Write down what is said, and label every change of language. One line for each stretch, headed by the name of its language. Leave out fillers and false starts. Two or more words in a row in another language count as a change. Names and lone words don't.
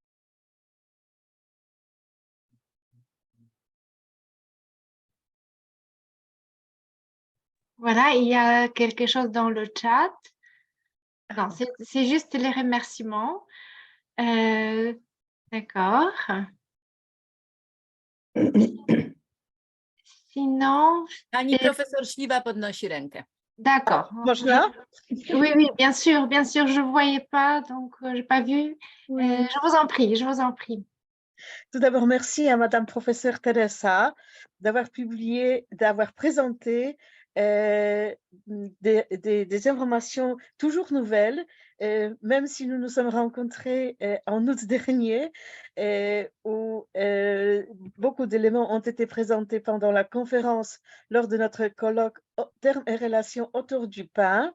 French: Voilà, il y a quelque chose dans le chat. Non, c'est juste les remerciements. D'accord. Sinon,
Polish: Pani profesor Śliwa podnosi rękę.
French: d'accord.
Polish: Można?
French: Oui, oui, bien sûr, je ne voyais pas, donc je n'ai pas vu. Oui. Je vous en prie, je vous en prie. Tout d'abord, merci à Madame Professeure Teresa d'avoir publié, d'avoir présenté des informations toujours nouvelles, même si nous nous sommes rencontrés en août dernier, où beaucoup d'éléments ont été présentés pendant la conférence lors de notre colloque Termes et relations autour du pain.